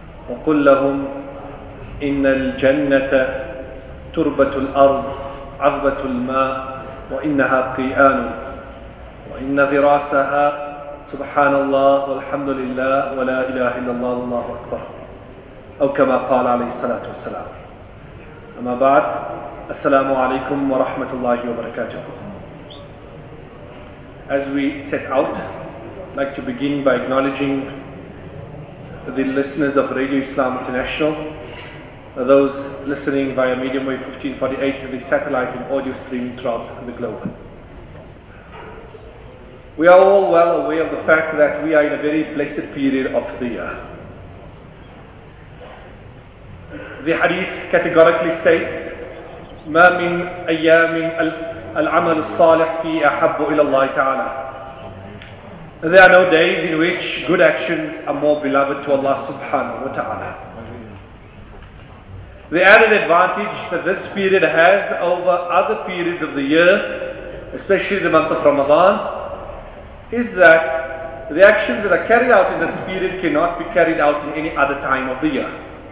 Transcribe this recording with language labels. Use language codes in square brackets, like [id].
[ar] وقل لهم إن الجنة تربة الأرض عذبة الماء وإنها قيئان وإن غراسها سبحان الله والحمد لله ولا إله إلا الله الله أكبر أو كما قال عليه الصلاة والسلام أما بعد السلام عليكم ورحمة الله وبركاته. [en] As we set out, I'd like to begin by acknowledging the listeners of Radio Islam International, those listening via medium wave 1548 and the satellite and audio stream throughout the globe. We are all well aware of the fact that we are in a very blessed period of the year. The hadith categorically states, [ar] مَا مِنْ أَيَّامٍ الْعَمَلُ الصَّالِحْ فِي أَحَبُّ إِلَى اللَّهِ تَعَالَى. [en] There are no days in which good actions are more beloved to Allah subhanahu wa ta'ala. The added advantage that this period has over other periods of the year, especially the month of Ramadan, is that the actions that are carried out in this period cannot be carried out in any other time of the year.